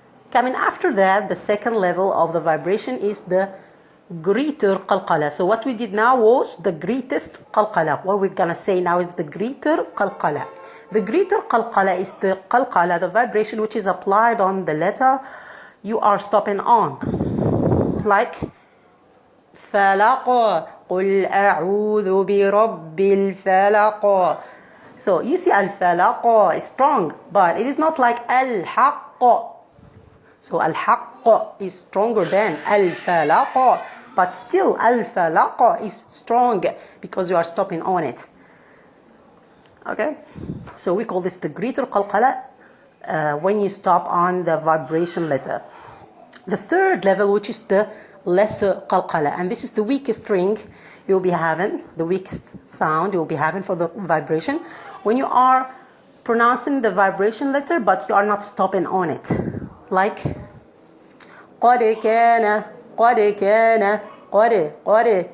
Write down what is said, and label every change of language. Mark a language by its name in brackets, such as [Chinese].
[English] Coming after that, the second level of the vibration is the greater qalqala. So what we did now was the greatest qalqala. What we're going to say now is the greater qalqala. The greater qalqala is the qalqala, the vibration which is applied on the letter you are stopping on. [Arabic] Like فلق قل أعوذ برب الفلق. [English] So you see al-falaq is strong, but it is not like al-haqq. So al-haqq is stronger than al-falaq, but still al-falaq is strong because you are stopping on it. Okay, so we call this the greater qalqala when you stop on the vibration letter. The third level, which is the lesser qalqala, and this is the weakest ring you'll be having, the weakest sound you'll be having for the vibration, when you are pronouncing the vibration letter but you are not stopping on it. [Arabic] Like قد كان قد كان قد.